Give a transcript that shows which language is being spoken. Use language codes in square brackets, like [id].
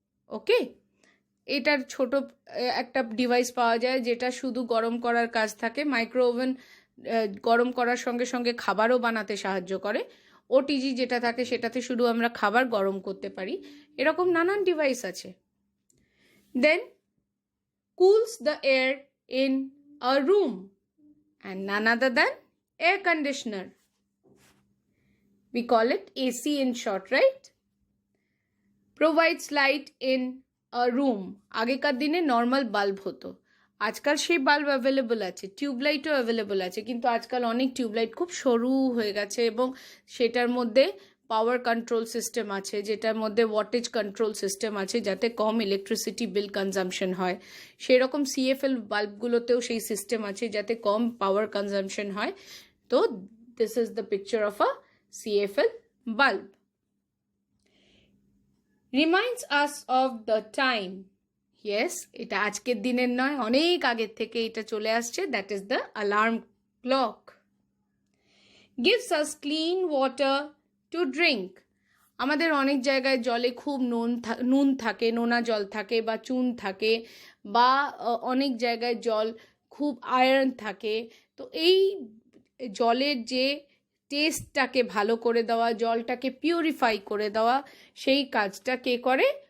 [bn] ওকে, এটার ছোট একটা ডিভাইস পাওয়া যায় যেটা শুধু গরম করার কাজ থাকে। মাইক্রো ওভেন গরম করার সঙ্গে সঙ্গে খাবারও বানাতে সাহায্য করে। ওটিজি যেটা থাকে সেটাতে শুধু আমরা খাবার গরম করতে পারি। এরকম নানান ডিভাইস আছে। [en] Then cools the air in a room, and none other than air conditioner. We call it AC in short, right? Provides light in a room. [bn] আগেকার দিনে নর্মাল বাল্ব হতো, আজকাল সেই বাল্ব অ্যাভেলেবল আছে, টিউবলাইটও অ্যাভেলেবল আছে, কিন্তু আজকাল অনেক টিউবলাইট খুব সরু হয়ে গেছে এবং সেটার মধ্যে পাওয়ার কন্ট্রোল সিস্টেম আছে, যেটার মধ্যে ওয়াটেজ কন্ট্রোল সিস্টেম আছে যাতে কম ইলেকট্রিসিটি বিল কনজাম্পশন হয়। সেরকম সিএফএল বাল্বগুলোতেও সেই সিস্টেম আছে যাতে কম পাওয়ার কনজাম্পশন হয়। [en] তো this is the picture of a CFL bulb. reminds us of the time. Yes, [bn] এটা আজকের দিনের নয়, অনেক আগের থেকে এটা চলে আসছে. [en] That is the alarm clock. Gives us clean water to drink. [bn] আমাদের অনেক জায়গায় জলে খুব নুন থাকে, নোনা জল থাকে বা চুন থাকে, বা অনেক জায়গায় জল খুব আয়রন থাকে. তো এই জলের যে টেস্টটাকে ভালো করে দেওয়া, জলটাকে পিউরিফাই করে দেওয়া, সেই কাজটা কে করে?